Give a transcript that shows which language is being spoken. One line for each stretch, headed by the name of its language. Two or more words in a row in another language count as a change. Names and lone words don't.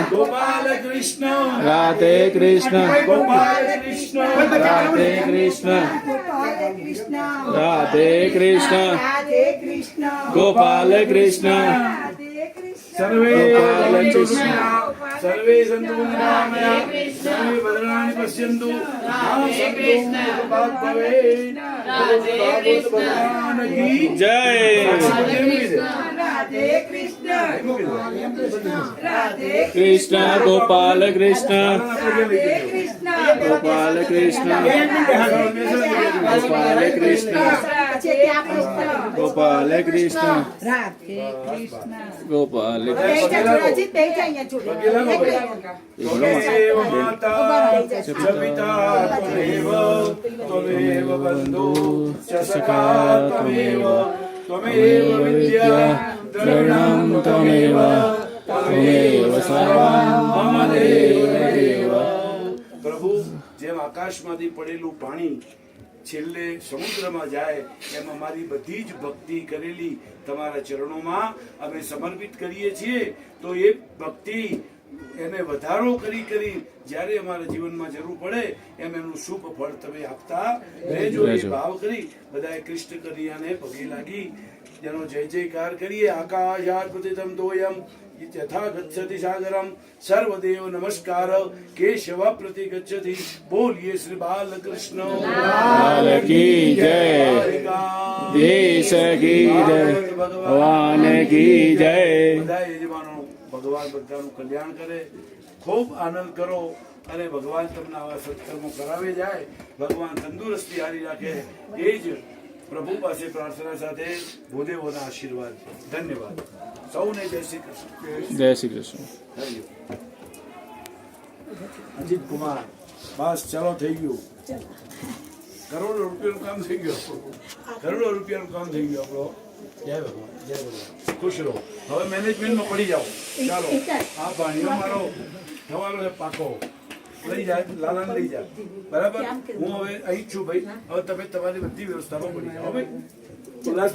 Gujarati: ગોપાલ કૃષ્ણ રાધે કૃષ્ણ ગોપાલ કૃષ્ણ રાધે કૃષ્ણ ગોપાલ કૃષ્ણ રાધે કૃષ્ણ રાધે કૃષ્ણ ગોપાલ કૃષ્ણ રાધે કૃષ્ણ સર્વે ગોપાલ કૃષ્ણ ગોપાલ
Sanskrit: सर्वे सन्तु निरामया सर्वे भद्राणि पश्यन्तु मा सन्तु मुखपात् भवेत्
Hindi: भागवत भगवान की जय कृष्ण गोपाल कृष्ण गोपाल कृष्ण गोपाल कृष्ण गोपाल कृष्ण गोपाल
Sanskrit: त्वमेव माता च पिता त्वमेव बन्धु च सखा त्वमेव विद्या द्रविणं त्वमेव सर्वं मम देव
Gujarati: પ્રભુ જેમ આકાશમાંથી પડેલું પાણી છેલ્લે સમુદ્રમાં જાય એમ અમારી બધી જ ભક્તિ કરેલી તમારા ચરણોમાં અમે સમર્પિત કરીએ છીએ તો એ ભક્તિ એને વધારો કરી જ્યારે અમારા જીવનમાં જરૂર પડે એમ એનું શુભ ફળ તમે આપતા રહેજો એ ભાવ કરી બધાએ કૃષ્ણ કરિયાને પગે લાગી જેનો જય જયકાર કરીએ
Sanskrit: आकाशात पतितम तोयम यथा गच्छति सागरम सर्वदेव नमस्कार केशव प्रति गच्छति
Hindi: बोलिए श्री बाल कृष्ण लाल की जय देश की जय भगवान की जय
Gujarati: બધા યજમાનો ભગવાન બધાનું કલ્યાણ કરે ખૂબ આનંદ કરો અને ભગવાન તમને આવા સત્કર્મો કરાવે જાય ભગવાન તંદુરસ્તી હારી રાખે એ જ પ્રભુ પાસે પ્રાર્થના સાથે ભૂદેવોના આશીર્વાદ ધન્યવાદ સૌને જય શ્રી કૃષ્ણ
Hindi: जय श्री कृष्ण
Gujarati: અજીત કુમાર બસ ચાલો થઈ ગયું કરોડો રૂપિયાનું કામ થઈ ગયું કરોડો રૂપિયાનું કામ થઈ ગયું આપણો જય ભગવાન ખુશ રહો હવે મેનેજમેન્ટમાં પડી જાઓ ચાલો આ ભાણીઓ મારો થવાનો છે પાકો લઈ જાય લાલાને લઈ જાય બરાબર હું હવે અહીં જ છું ભાઈ હવે તમે તમારી બધી વ્યવસ્થામાં પડી જાઓ ભાઈ